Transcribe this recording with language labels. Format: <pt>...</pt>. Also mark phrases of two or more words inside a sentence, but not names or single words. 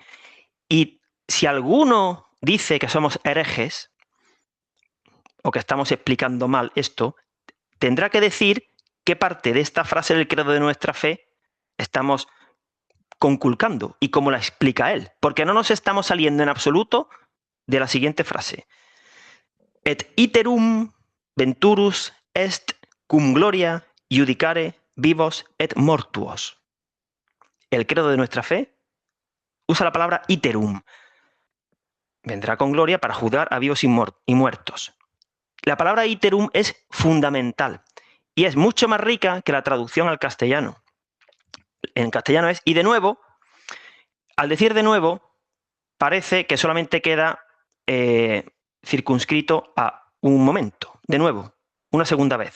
<es>Y si alguno dice que somos herejes o que estamos explicando mal esto, tendrá que decir qué parte de esta frase del credo de nuestra fe estamos conculcando y cómo la explica él, porque no nos estamos saliendo en absoluto de la siguiente frase:</es> <la>et iterum venturus est cum gloria iudicare vivos et mortuos.</la> <es>El credo de nuestra fe usa la palabra iterum. Vendrá con gloria para juzgar a vivos y muertos. La palabra iterum es fundamental y es mucho más rica que la traducción al castellano. En castellano es y de nuevo. Al decir de nuevo, parece que solamente queda circunscrito a un momento, de nuevo, una segunda vez.</es>